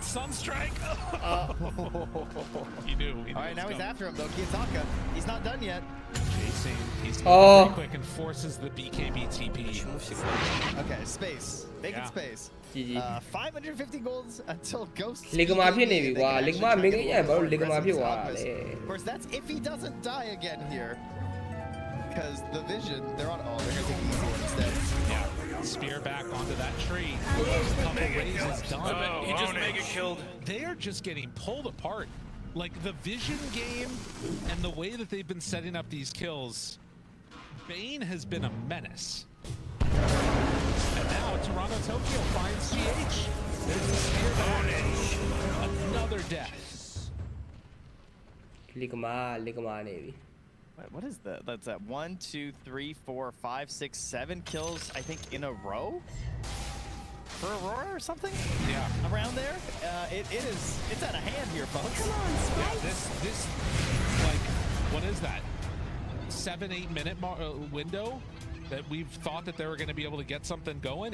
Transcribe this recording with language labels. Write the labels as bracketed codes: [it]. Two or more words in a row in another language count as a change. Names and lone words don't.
[en] Sunstrike! He knew. All right, now he's after him, though. Kiyotaka, he's not done yet. Chasing. He's pretty quick and forces the BKB TP. Okay, space. Making space. 550 golds until Ghost. [my] လီဂမာဖြစ်နေပြီကွာလီဂမာမင်းကြီးရဲ့ဘာလို့လီဂမာဖြစ်သွားတာလဲ [en] Of course, that's if he doesn't die again here. Because the vision, they're on. Oh, they're gonna take the easy one instead. Yeah, spear back onto that tree. Couple raises done. He just mega killed. They are just getting pulled apart. Like the vision game and the way that they've been setting up these kills. Bane has been a menace. And now Toronto Tokyo finds GH. There's a spear back. Another death. [my] လီဂမာနေပြီ [en] What is that? That's at 1, 2, 3, 4, 5, 6, 7 kills, I think, in a row for Aurora or something. Yeah, around there. It's out of hand here, folks. Come on, Spike. Yeah, this like what is that? 7-8 minute window that we've thought that they were going to be able to get something going.